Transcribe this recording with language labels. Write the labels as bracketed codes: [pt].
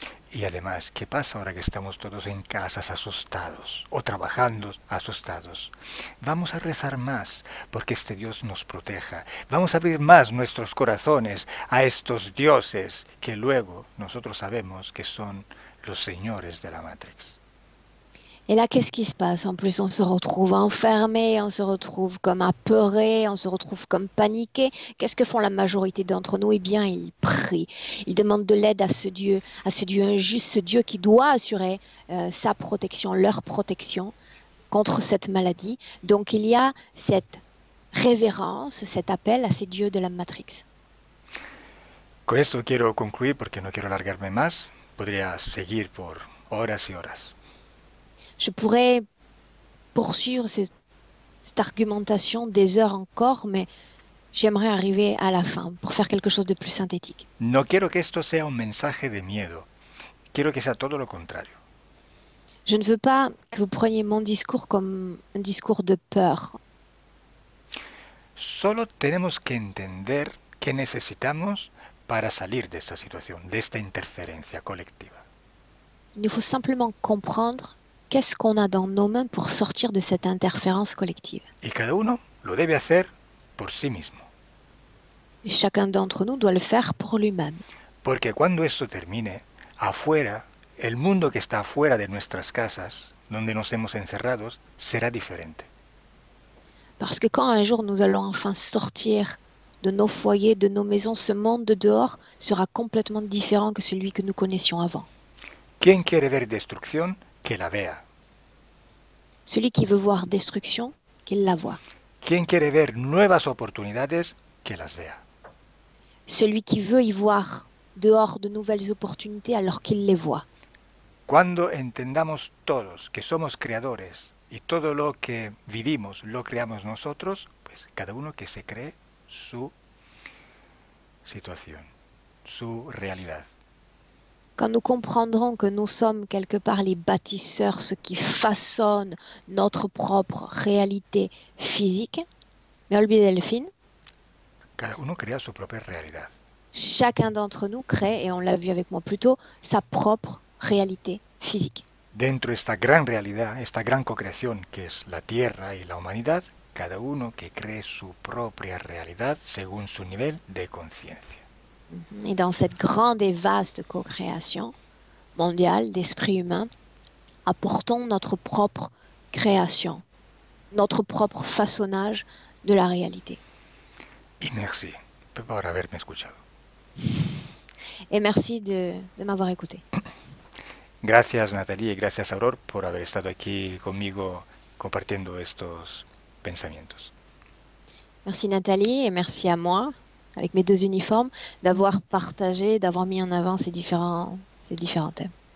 [es] Y además, ¿qué pasa ahora que estamos todos en casas asustados o trabajando asustados? Vamos a rezar más porque este Dios nos proteja. Vamos a abrir más nuestros corazones a estos dioses que luego nosotros sabemos que son los señores de la Matrix. [fr] Et là, qu'est-ce qui se passe? En plus, on se retrouve enfermé, on se retrouve comme apeuré, on se retrouve comme paniqué. Qu'est-ce que font la majorité d'entre nous? Eh bien, ils prient. Ils demandent de l'aide à ce Dieu injuste, ce Dieu qui doit assurer sa protection, leur protection. contre cette maladie. Donc il y a cette révérence, cet appel à ces dieux de la Matrix. [es] Con esto quiero concluir porque no quiero alargarme más. Podría seguir por horas y horas. [fr] Je pourrais poursuivre cette argumentation des heures encore, mais j'aimerais arriver à la fin pour faire quelque chose de plus synthétique. [es] No quiero que esto sea un mensaje de miedo. Quiero que sea todo lo contrario. [fr] Je ne veux pas que vous preniez mon discours comme un discours de peur. [es] Solo tenemos que entender qué necesitamos para salir de esta situación, de esta interferencia colectiva. [fr] Il nous faut simplement comprendre qu'est-ce qu'on a dans nos mains pour sortir de cette interférence collective. [es] Y cada uno lo debe hacer por sí mismo. [fr] Et chacun d'entre nous doit le faire pour lui-même. [es] Porque cuando esto termine, afuera, el mundo que está afuera de nuestras casas, donde nos hemos encerrados, será diferente. [fr] Parce que quand un jour nous allons enfin sortir de nos foyers, de nos maisons, ce monde de dehors sera complètement différent que celui que nous connaissions avant. [es] Quien quiere ver destrucción, que la vea. [fr] Celui qui veut voir destruction, qu'il la voie. [es] Quien quiere ver nuevas oportunidades, que las vea. [fr] Celui qui veut y voir dehors de nouvelles opportunités, alors qu'il les voit. [es] Cuando entendamos todos que somos creadores y todo lo que vivimos lo creamos nosotros, pues cada uno que se cree su situación, su realidad. [fr] Quand nous comprendrons que nous sommes quelque part les bâtisseurs, ceux qui façonnent notre propre réalité physique, [es] me olvidé Delphine, Cada uno crea su propia realidad. [fr] chacun d'entre nous crée, et on l'a vu avec moi plus tôt, sa propre réalité physique. [es] Dentro de esta gran realidad, esta gran co-creación que es la Tierra y la humanidad, cada uno que cree su propia realidad según su nivel de conciencia. [fr] Et dans cette grande et vaste co-création mondiale d'esprit humain, apportons notre propre création, notre propre façonnage de la réalité. [es] Y [fr] merci [es] por haberme escuchado. [fr] Et merci de m'avoir écouté. [es] Gracias Natalie y gracias Aurore por haber estado aquí conmigo compartiendo estos pensamientos. [fr] Merci Nathalie et merci à moi, avec mes deux uniformes, d'avoir partagé, d'avoir mis en avant ces différents thèmes.